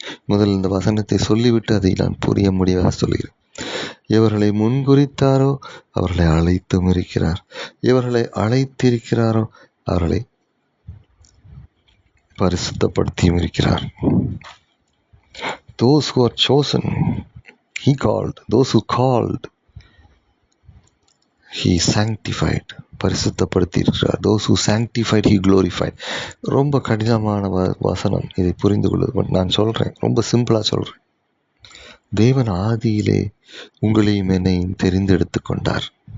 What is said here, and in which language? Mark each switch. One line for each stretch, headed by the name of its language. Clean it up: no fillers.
Tamil: முதல் இந்த வசனத்தை சொல்லிவிட்டு அதை நான் புரிய முடியாத சொல்கிறேன். எவர்களை முன்குறித்தாரோ அவர்களை அழைத்தும் இருக்கிறார், எவர்களை அழைத்திருக்கிறாரோ அவர்களை பரிசுத்தப்படுத்தியும் இருக்கிறார்.
English: Those who are chosen, he called. Those who called, he sanctified.
Tamil: பரிசுத்தப்படுத்தி இருக்கிறார்.
English: Those who sanctified, he glorified.
Tamil: ரொம்ப கடினமான வசனம், இதை புரிந்து கொள்வது. நான் சொல்றேன், ரொம்ப சிம்பிளா சொல்றேன். தேவன் ஆதியிலே உங்களையும் என்னையும் தெரிந்தெடுத்து கொண்டார்.